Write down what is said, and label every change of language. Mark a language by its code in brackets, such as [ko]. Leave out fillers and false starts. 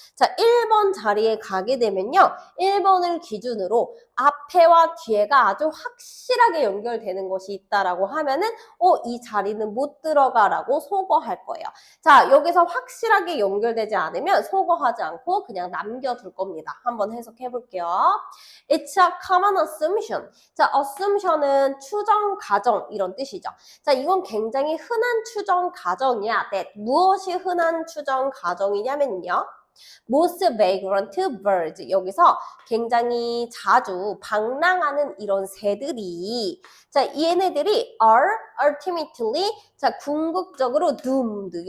[ko] 자, 1번 자리에 가게 되면요. 1번을 기준으로 앞에와 뒤에가 아주 확실하게 연결되는 것이 있다라고 하면은 이 자리는 못 들어가라고 소거할 거예요. 자, 여기서 확실하게 연결되지 않으면 소거하지 않고 그냥 남겨둘 겁니다. 한번 해석해 볼게요. [en] It's a common assumption. [ko] 자, assumption은 추정 가정 이런 뜻이죠. 자, 이건 굉장히 흔한 추정 가정이야. [en] that. [ko] 무엇이 흔한 추정 가정이냐면요. [en] Most vagrant birds. [ko] 여기서 굉장히 자주 방랑하는 이런 새들이 자, 얘네들이 [en] are ultimately [ko] 자, 궁극적으로 doomed.